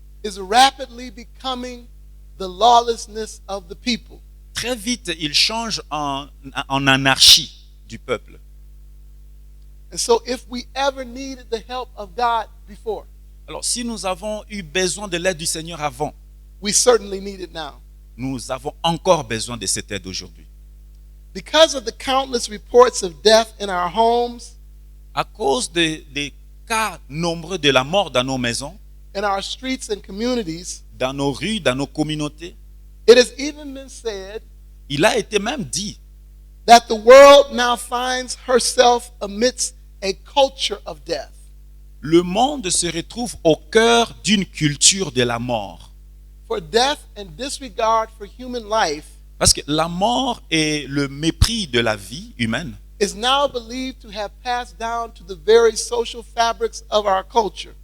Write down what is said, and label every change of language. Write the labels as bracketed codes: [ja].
[en] is rapidly becoming the lawlessness of the people. [fr] très vite, il change en anarchie du peuple. [en] And so if we ever needed the help of God before, [fr] Alors, si nous avons eu besoin de l'aide du Seigneur avant, [en] we certainly need it now. [fr] Nous avons encore besoin de cette aide aujourd'hui. [en] Because of the countless reports of death in our homes, [fr] À cause des cas nombreux de la mort dans nos maisons, [en] in our streets and communities, [fr] dans nos rues, dans nos communautés, [en] it has even been said [fr] il a été même dit [en] that the world now finds herself amidst a culture of death. [fr] le monde se retrouve au cœur d'une culture de la mort. [en] For death and disregard for human life [fr] Parce que la mort et le mépris de la vie humaine [en] is now believed to have passed down to the very social fabrics of our culture.